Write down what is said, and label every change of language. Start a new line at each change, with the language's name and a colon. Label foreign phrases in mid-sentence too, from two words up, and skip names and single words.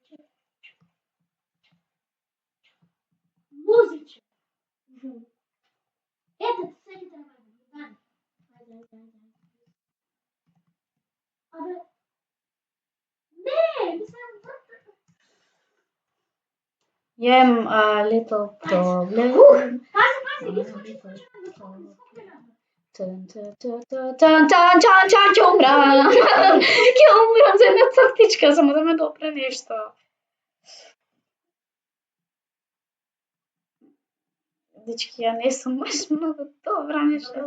Macedonian: Музиче. Ете, всеки ќе набајва. Абе. Не, ми се врта.
English: Jem a little problem.
Macedonian: Пази, искочи. Ќе умрам. Ќе умрам за една цртичка, само да ме допре нешто. Дечки, ја не сум баш многу добра нешто.